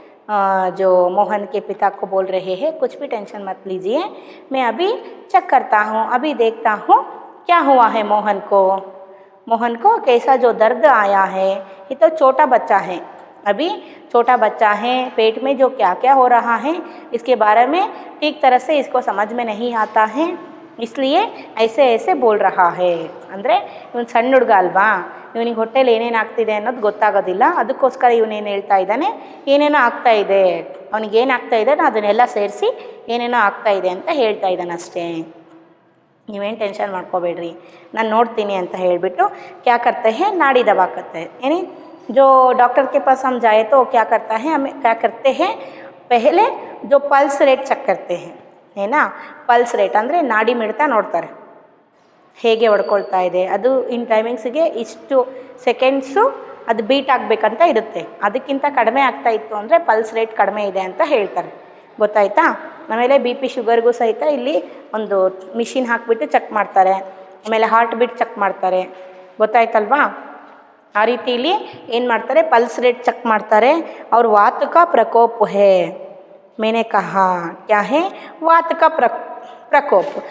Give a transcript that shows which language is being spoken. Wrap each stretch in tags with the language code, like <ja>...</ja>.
<hi>जो मोहन के पिता को बोल रहे हैं, कुछ भी टेंशन मत लीजिए, मैं अभी चेक करता हूँ, अभी देखता हूँ क्या हुआ है मोहन को कैसा जो दर्द आया है. ये तो छोटा बच्चा है, अभी छोटा बच्चा है, पेट में जो क्या क्या हो रहा है इसके बारे में ठीक तरह से इसको समझ में नहीं आता है, इसलिए ऐसे ऐसे बोल रहा है.</hi> <kn>ಅಂದರೆ ಇವನು ಸಣ್ಣ ಹುಡುಗ ಅಲ್ವಾ, ಇವನಿಗೆ ಹೊಟ್ಟೆಲಿ ಏನೇನು ಆಗ್ತಿದೆ ಅನ್ನೋದು ಗೊತ್ತಾಗೋದಿಲ್ಲ, ಅದಕ್ಕೋಸ್ಕರ ಇವನೇನು ಹೇಳ್ತಾ ಇದ್ದಾನೆ, ಏನೇನೋ ಆಗ್ತಾ ಇದೆ, ಅವನಿಗೆ ಏನು ಆಗ್ತಾ ಇದೆ ಅದನ್ನೆಲ್ಲ ಸೇರಿಸಿ ಏನೇನೋ ಆಗ್ತಾ ಇದೆ ಅಂತ ಹೇಳ್ತಾ ಇದ್ದಾನೆ ಅಷ್ಟೇ. ನೀವೇನು ಟೆನ್ಷನ್ ಮಾಡ್ಕೋಬೇಡ್ರಿ, ನಾನು ನೋಡ್ತೀನಿ ಅಂತ ಹೇಳಿಬಿಟ್ಟು</kn> <hi>क्या करते हैं, नाड़ी दबा करते हैं. यानी जो डॉक्टर के पास हम जाए तो क्या करते हैं पहले जो पल्स रेट ಚೆಕ್ करते हैं, है ना.</hi> <kn>ಪಲ್ಸ್ ರೇಟ್ ಅಂದರೆ ನಾಡಿ ಮಿಡ್ತಾ ನೋಡ್ತಾರೆ, ಹೇಗೆ ಹೊಡ್ಕೊಳ್ತಾ ಇದೆ, ಅದು ಇನ್ ಟೈಮಿಂಗ್ಸಿಗೆ ಇಷ್ಟು ಸೆಕೆಂಡ್ಸು ಅದು ಬೀಟ್ ಆಗಬೇಕಂತ ಇರುತ್ತೆ, ಅದಕ್ಕಿಂತ ಕಡಿಮೆ ಆಗ್ತಾ ಇತ್ತು ಅಂದರೆ ಪಲ್ಸ್ ರೇಟ್ ಕಡಿಮೆ ಇದೆ ಅಂತ ಹೇಳ್ತಾರೆ. ಗೊತ್ತಾಯ್ತಾ. ಆಮೇಲೆ ಬಿ ಪಿ ಶುಗರ್ಗೂ ಸಹಿತ ಇಲ್ಲಿ ಒಂದು ಮಿಷಿನ್ ಹಾಕಿಬಿಟ್ಟು ಚೆಕ್ ಮಾಡ್ತಾರೆ, ಆಮೇಲೆ ಹಾರ್ಟ್ ಬೀಟ್ ಚೆಕ್ ಮಾಡ್ತಾರೆ. ಗೊತ್ತಾಯ್ತಲ್ವಾ. ಆ ರೀತಿಯಲ್ಲಿ ಏನು ಮಾಡ್ತಾರೆ, ಪಲ್ಸ್ ರೇಟ್ ಚೆಕ್ ಮಾಡ್ತಾರೆ.</kn> <hi>ಅವ್ರ वात का प्रकोप है. मैंने कहा क्या है, वात का प्रकोप.</hi>